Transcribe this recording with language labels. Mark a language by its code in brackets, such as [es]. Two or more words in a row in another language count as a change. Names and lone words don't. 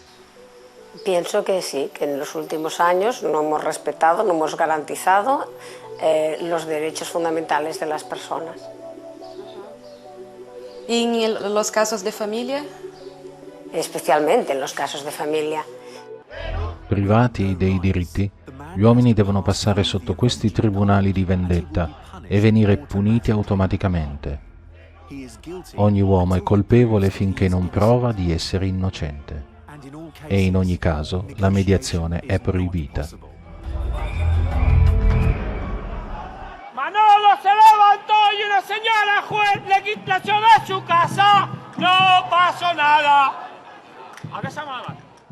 [es] Pienso que sí, que en los últimos años no hemos respetado, no hemos garantizado los derechos fundamentales de las personas. ¿Y en los casos de familia? Especialmente en los casos de familia. [it] Privati dei diritti, gli uomini devono passare sotto questi tribunali di vendetta e venire puniti automaticamente. Ogni uomo è colpevole finché non prova di essere innocente. E in ogni caso la mediazione è proibita. [es] Manolo se levantó y una señora juez le echó de su casa. No pasó nada. ¿A qué se llama la